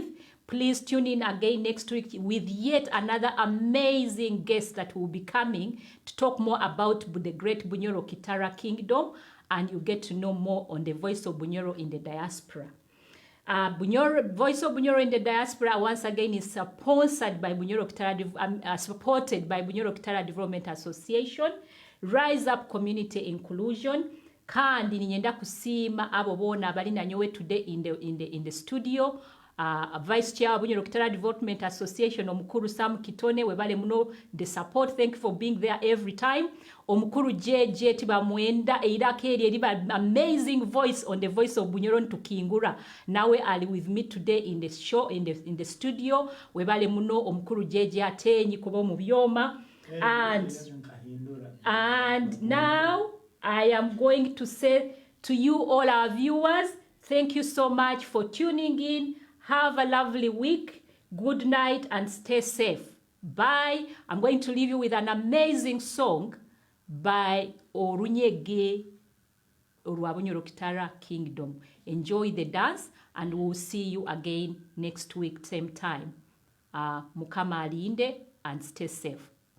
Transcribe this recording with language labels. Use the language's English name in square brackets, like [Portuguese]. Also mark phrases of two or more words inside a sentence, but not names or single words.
[English] Please tune in again next week with yet another amazing guest that will be coming to talk more about the great Bunyoro Kitara Kingdom, and you get to know more on the Voice of Bunyoro in the Diaspora. Voice of Bunyoro in the Diaspora once again is sponsored by Bunyoro Kitara, supported by Bunyoro Kitara Development Association, Rise Up Community Inclusion. [Nyoro] Kandi ninyenda kusima abo bona bali na nyowe [English] today in the studio. Vice Chair of Bunyoro Kitara Development Association Omukuru Sam Kitone, [Nyoro] webale muno [English] the support. Thank you for being there every time. [Nyoro] Omukuru JJ tiba mwenda eidakeri ediba [English] amazing voice on the Voice of Bunyoro [Nyoro] tukingura. Nawe ali [English] with me today in the show in the studio. [Nyoro] Webale muno Omukuru JJ atenyi kubo mu byoma. [English] And now I am going to say to you all our viewers, thank you so much for tuning in. Have a lovely week. Good night and stay safe. Bye. I'm going to leave you with an amazing song by Orunyege Bunyoro Kitara Kingdom. Enjoy the dance, and we'll see you again next week, same time. [Nyoro] Mukama alinde [English] and stay safe.